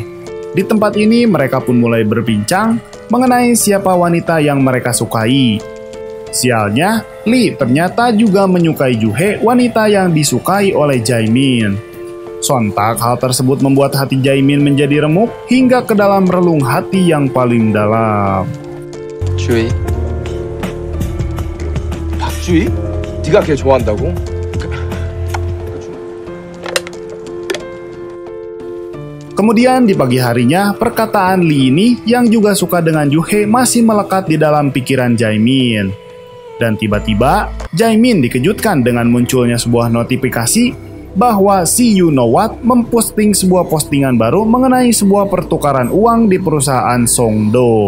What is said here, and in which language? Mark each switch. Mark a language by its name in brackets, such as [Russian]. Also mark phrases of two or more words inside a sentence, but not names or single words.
[Indonesian] Di tempat ini mereka pun mulai berbincang mengenai siapa wanita yang mereka sukai. Sialnya, Lee ternyata juga menyukai Juhe, wanita yang disukai oleh Jaemin. Sontak hal tersebut membuat hati Jaemin menjadi remuk hingga ke dalam relung hati yang paling dalam. [Korean] 주희? 박주희? 네가 걔 좋아한다고? [Indonesian] Kemudian di pagi harinya, perkataan Lee ini yang juga suka dengan Juhe masih melekat di dalam pikiran Jaemin. Dan tiba-tiba, Jaemin dikejutkan dengan munculnya sebuah notifikasi bahwa si You Know What memposting sebuah postingan baru mengenai sebuah pertukaran uang di perusahaan Songdo.